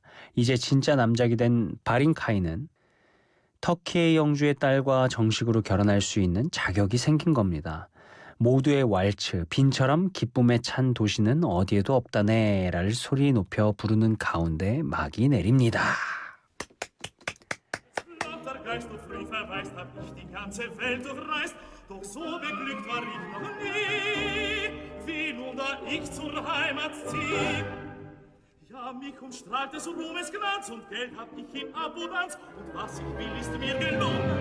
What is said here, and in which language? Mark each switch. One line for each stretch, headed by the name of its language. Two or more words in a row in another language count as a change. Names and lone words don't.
Korean: 이제 진짜 남작이 된 바린카이는 터키의 영주의 딸과 정식으로 결혼할 수 있는 자격이 생긴 겁니다. 모두의 왈츠, 빈처럼 기쁨에 찬 도시는 어디에도 없다네를 소리 높여 부르는 가운데 막이 내립니다.
German: Lauter Geist und früh verweist, hab ich die ganze Welt durchreist, doch so beglückt war ich noch nie, wie nun da ich zur Heimat zieh. Ja, mich umstrahlt des Ruhmes Glanz und Geld hab ich in Abundanz, und was ich will, ist mir gelungen.